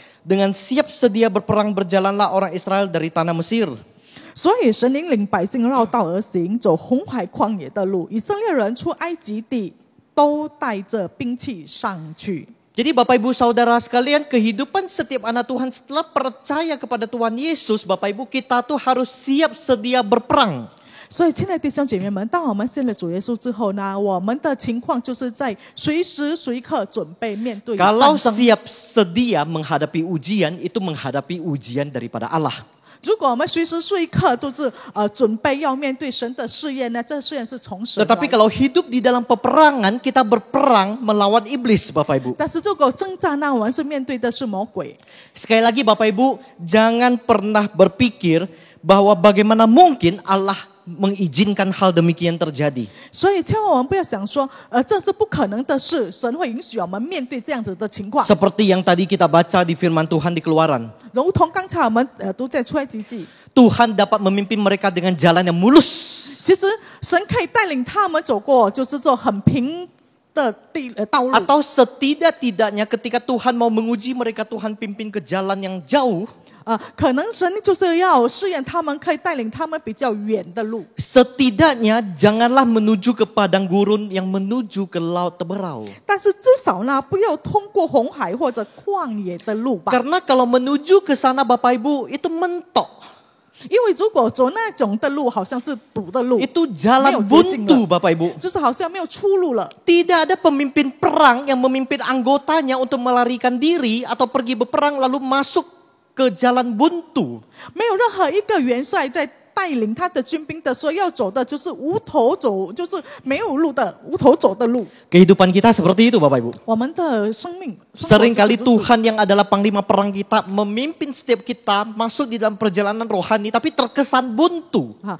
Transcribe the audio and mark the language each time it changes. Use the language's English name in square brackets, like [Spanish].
[Indonesian] Dengan siap sedia berperang berjalanlah orang Israel dari tanah Mesir. [Chinese] 所以神引领百姓绕道而行，走红海旷野的路。以色列人出埃及地都带着兵器上去。 [Indonesian] Jadi Bapak Ibu Saudara sekalian, kehidupan setiap anak Tuhan setelah percaya kepada Tuhan Yesus, Bapak Ibu kita tuh harus siap sedia berperang. [Chinese] 所以，亲爱的弟兄姐妹们，当我们信了主耶稣之后呢，我们的情况就是在随时随刻准备面对战 [Indonesian] Kalau [Chinese] 争。 [Indonesian] siap sedia menghadapi ujian, itu menghadapi ujian daripada Allah. [Chinese] 如果我们随时随刻都是准备要面对神的试验呢，这试验是从神来 [Indonesian] Tetapi [Chinese] 的。 [Indonesian] kalau hidup di dalam peperangan, kita berperang melawan iblis Bapak Ibu. [Chinese] 但是如果征战呢，我们是面对的是魔鬼。 [Indonesian] Sekali lagi Bapak Ibu, jangan pernah berpikir bahwa bagaimana mungkin Allah mengizinkan hal demikian terjadi. [Chinese] 所以，千万我们不要想说，这是不可能的事，神会允许我们面对这样子的情况。 [Indonesian] Seperti yang tadi kita baca di firman Tuhan di Keluaran. [Chinese] 如同刚才我们读在出埃及记， [Indonesian] Tuhan dapat memimpin mereka dengan jalan yang mulus. [Chinese] 其实神可以带领他们走过，就是说很平的道路。 [Indonesian] Atau setidak-tidaknya ketika Tuhan mau menguji mereka, Tuhan pimpin ke jalan yang jauh. [Chinese] 可能神就是要试验他们，可以带领他们比较远的路。 [Indonesian] Setidaknya janganlah menuju ke padang gurun yang menuju ke laut Teberau. [Chinese] 但是至少呢，不要通过红海或者旷野的路吧。 [Indonesian] Karena kalau menuju ke sana Bapak Ibu itu mentok. [Chinese] 因为如果走那种的路，好像是堵的路， [Indonesian] Itu jalan [Chinese] 没有捷径 [Indonesian] buntu [Chinese] 了， [Indonesian] Bapak Ibu. [Chinese] 就是好像没有出路了。 [Indonesian] Tidak ada pemimpin perang yang memimpin anggotanya untuk melarikan diri atau pergi berperang lalu masuk ke jalan buntu. [Chinese] 没有任何一个元帅在带领他的军兵的时候，要走的就是无头走，就是没有路的无头走的路。 [Indonesian] Kehidupan kita seperti itu Bapak Ibu. [Chinese] 我们的生命， [Indonesian] Seringkali [Chinese] 生活就是如此 [Indonesian] Tuhan yang adalah panglima perang kita memimpin setiap kita masuk di dalam perjalanan rohani tapi terkesan buntu.